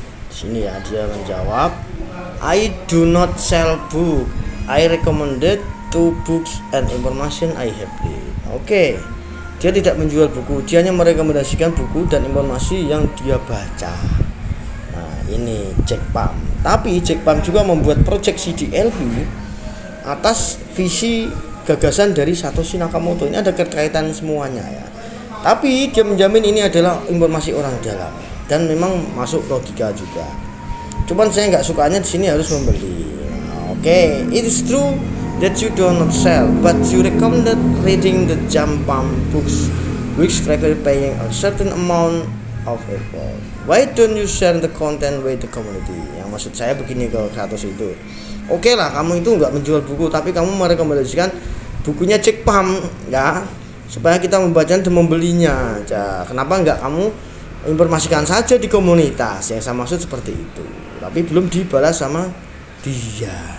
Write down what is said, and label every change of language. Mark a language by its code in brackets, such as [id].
[id] Sini ya, dia menjawab, [en] I do not sell book, I recommended 2 books and information I have read. [id] Oke, dia tidak menjual buku, dia hanya merekomendasikan buku dan informasi yang dia baca. Nah ini Jack Palm. Tapi Jack Palm juga membuat project CDLP atas visi gagasan dari Satoshi Nakamoto. Ini ada kekaitan semuanya ya. Tapi dia menjamin ini adalah informasi orang dalam dan memang masuk logika juga. Cuman saya nggak sukanya di sini harus membeli. [en] Oke, it is true that you do not sell, but you recommended reading the Jack Palm books, which require paying a certain amount of effort. Why don't you share the content with the community? [id] Yang maksud saya begini ke Satoshi itu. Oke lah, kamu itu nggak menjual buku, tapi kamu merekomendasikan bukunya Jack Palm ya, supaya kita membacanya dan membelinya. Ya, kenapa nggak kamu informasikan saja di komunitas? Yang saya maksud seperti itu. Tapi belum dibalas sama dia.